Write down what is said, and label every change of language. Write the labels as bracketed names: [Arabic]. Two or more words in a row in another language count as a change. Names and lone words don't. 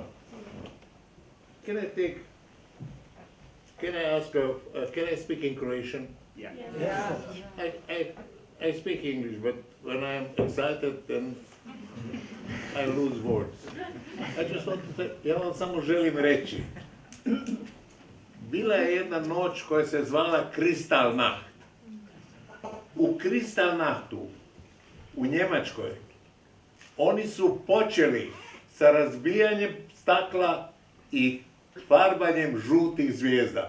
[English] Can I ask, can I speak in Croatian? Yeah. I speak English, but when I'm excited, then I lose words. I just want to say, [Croatian] ja vam samo želim reći. Bila je jedna noć koja se zvala Kristallnacht. U Kristallnachtu, u Njemačkoj, oni su počeli sa razbijanjem stakla i farbanjem žutih zvijezda.